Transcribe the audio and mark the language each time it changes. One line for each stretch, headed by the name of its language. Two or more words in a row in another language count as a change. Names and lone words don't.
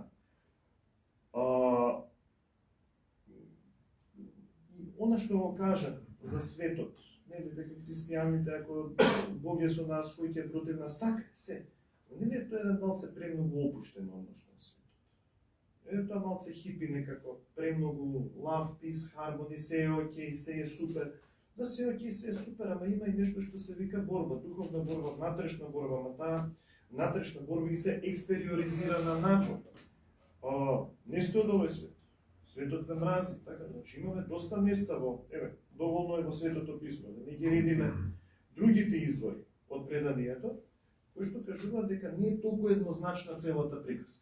Macedonian: Она што го кажа за светот. Нели дека христијаните, ако Бог е со нас, кој ќе е против нас, така се. Но нели е тоа еден малце премногу опуштен однос на светот. Е тоа малце хипи некако, премногу
English: love, peace, harmony,
Macedonian: се е окей, се е супер. Да, се е окей, се е супер, ама има и нешто што се вика борба, духовна борба, внатрешна борба, ама таа внатрешна борба и се екстериоризира на надвор. Не сте од овој свет. Светот ве мрази, така, значи имаме доста места доволно е во Светото писмо, да не ги редиме другите извори од преданието, кои што кажуваат дека не е толку еднозначна целата приказка.